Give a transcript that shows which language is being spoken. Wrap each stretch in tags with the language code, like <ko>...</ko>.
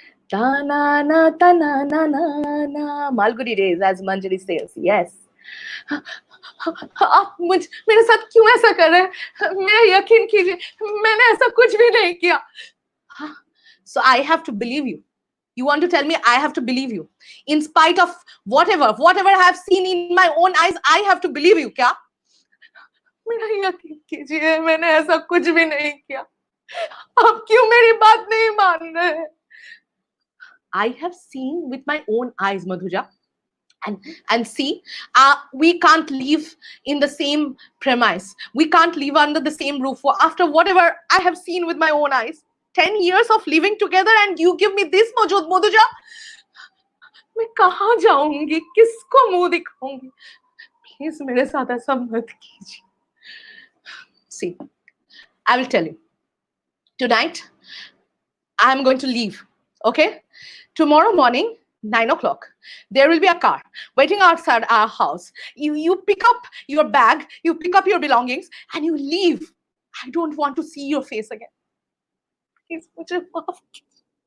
<en>Ta na na ta na na na na. Malgudi days, as Manjari says. Yes.</en> <hi>आप मुझ मेरे साथ क्यों ऐसा कर रहे हैं? मेरा यकीन कीजिए, मैंने ऐसा कुछ भी नहीं किया.</hi> <en>So I have to believe you. You want to tell me I have to believe you? In spite of whatever I have seen in my own eyes, I have to believe you,</en> <hi>क्या? मेरा यकीन कीजिए, मैंने ऐसा कुछ भी नहीं किया. आप क्यों मेरी बात नहीं मान रहे?</hi> <en>I have seen with my own eyes, Madhuja. And see, we can't live in the same premise. We can't live under the same roof after whatever I have seen with my own eyes. 10 years of living together and you give me this, Madhuja.</en> <hi>मैं कहाँ जाऊंगी, किसको मुंह दिखाऊंगी? Please मेरे साथ ऐसा मत कीजिए.</hi> <en>See, I will tell you. Tonight, I am going to leave. Okay? Tomorrow morning, 9 o'clock, there will be a car waiting outside our house. You pick up your bag, you pick up your belongings, and you leave. I don't want to see your face again. Please,</en> <hi>mujhe maaf kijiye.</hi>